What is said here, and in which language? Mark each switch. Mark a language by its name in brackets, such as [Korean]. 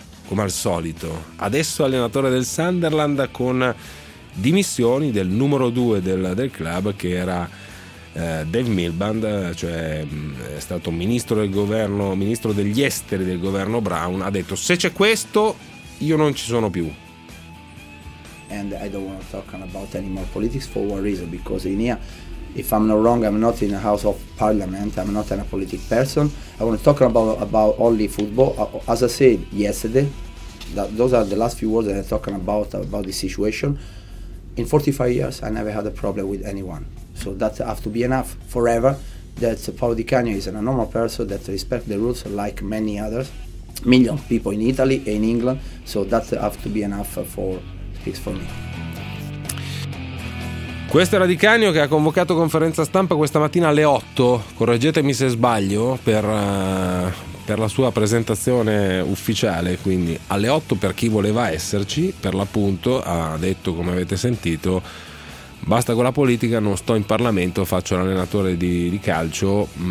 [Italian] come al solito, adesso allenatore del Sunderland con dimissioni del numero 2 del club, che era Dave Miliband, cioè è stato ministro degli esteri del governo Brown. Ha detto: se c'è questo, io non ci sono più. [English] And I don't want to talk about any more politics for one reason, because in here, if I'm not wrong, I'm not in a House of Parliament, I'm not a political person. I want to talk about only football. As I said yesterday, that those are the last few words that I'm talking about the situation. In 45 years I never had a problem with anyone, so that have to be enough forever. That Paolo Di Canio is an normal person that respect the rules like many others, million people in Italy and in England, so that have to be enough for speaks for me. [Italian] Questo era Di Canio, che ha convocato conferenza stampa questa mattina alle 8, correggetemi se sbaglio, per la sua presentazione ufficiale, quindi alle 8, per chi voleva esserci, per l'appunto ha detto, come avete sentito: basta con la politica, non sto in Parlamento, faccio l'allenatore di calcio.